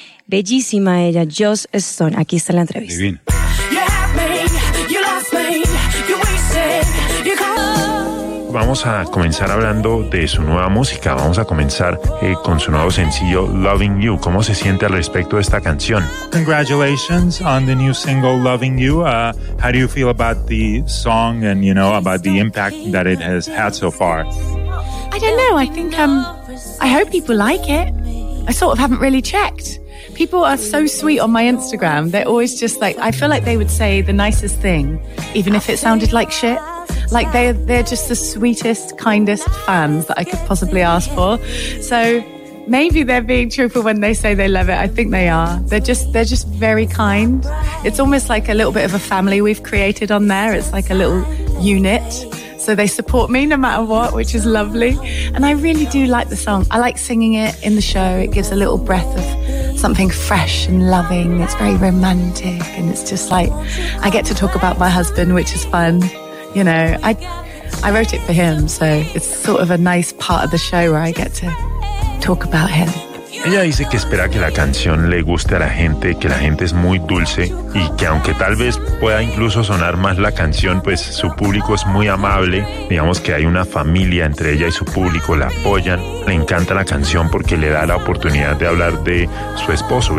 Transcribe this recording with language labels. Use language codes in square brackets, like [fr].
[es] Bellísima ella, Joss Stone. Aquí está la entrevista. Divina. Vamos a comenzar hablando de su nueva música. Vamos a comenzar con su nuevo sencillo Loving You. ¿Cómo se siente al respecto de esta canción? [en] Congratulations on the new single Loving You. How do you feel about the song and, you know, about the impact that it has had so far? I don't know. I think I hope people like it. I sort of haven't really checked. People are so sweet on my Instagram. They're always just like, I feel like they would say the nicest thing, even if it sounded like shit. Like, they're just the sweetest, kindest fans that I could possibly ask for. So maybe they're being truthful when they say they love it. I think they are. They're just very kind. It's almost like a little bit of a family we've created on there. It's like a little unit. So they support me no matter what, which is lovely. And I really do like the song. I like singing it in the show. It gives a little breath of something fresh and loving. It's very romantic. And it's just like, I get to talk about my husband, which is fun. You know, I wrote it for him, so it's sort of a nice part of the show where I get to talk about him. [es] Ella dice que espera que la canción le guste a la gente, que la gente es muy dulce y que aunque tal vez pueda incluso sonar más la canción, pues su público es muy amable. Digamos que hay una familia entre ella y su público, la apoyan. Le encanta la canción porque le da la oportunidad de hablar de su esposo.